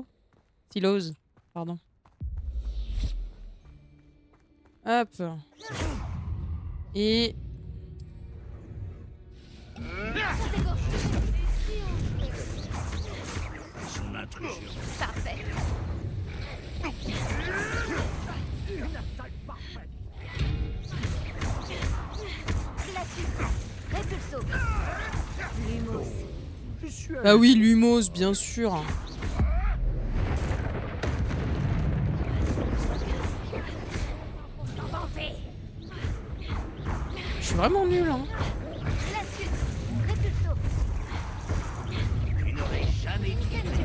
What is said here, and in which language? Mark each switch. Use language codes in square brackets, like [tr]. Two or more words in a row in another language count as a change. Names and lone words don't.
[fr] Silos. Pardon. Hop. Et... Son intrusion. Parfait. Glacius. Répulso. Lumos. Ah oui, Lumos, bien sûr. Je suis vraiment nulle, hein. Glacius. Répulso. Tu n'aurais jamais dit.